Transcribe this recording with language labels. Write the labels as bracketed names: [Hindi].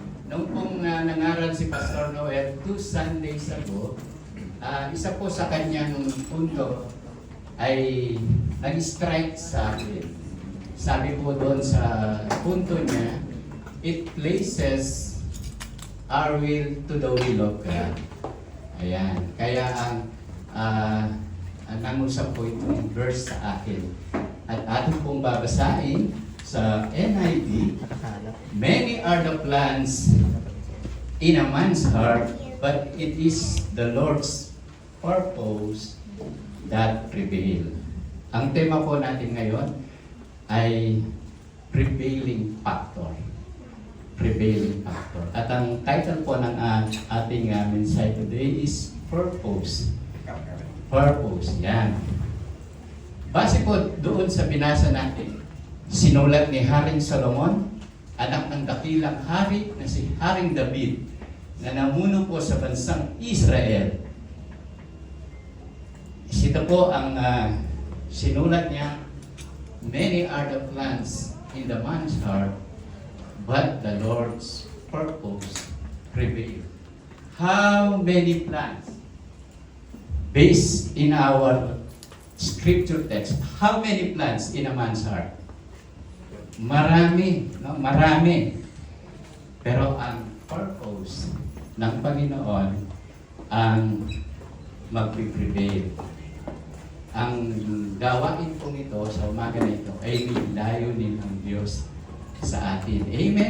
[Filipino] Nung pong nangaral si Pastor Noel 2 Sundays ago, isa po sa kanyang punto ay nag-strike sa akin. Sabi po doon sa punto niya, [English] it places our will to the will of God. [Filipino] Ayan. Kaya ang nangusap po itong verse sa akin. At ating pong babasahin sa NIV, [English] many are the plans in a man's heart, but it is the Lord's purpose that prevail. [Filipino] Ang tema po natin ngayon ay prevailing factor. Prevailing factor. At ang title po ng ating mensahe [English] today is purpose. [Filipino] Purpose. Yan. Base po doon sa binasa natin, sinulat ni Haring Solomon, anak ng dakilang hari na si Haring David, na namuno po sa bansang Israel. Ito po ang sinulat niya, [English] many are the plans in the man's heart, but the Lord's purpose prevail. How many plans? Based in our scripture text, how many plans in a man's heart? [Filipino] Marami, no? Marami. Pero ang purpose ng Panginoon ang magpiprevail. Ang gawain pong ito sa umaga na ito ay may layunin ng Diyos sa atin. Amen?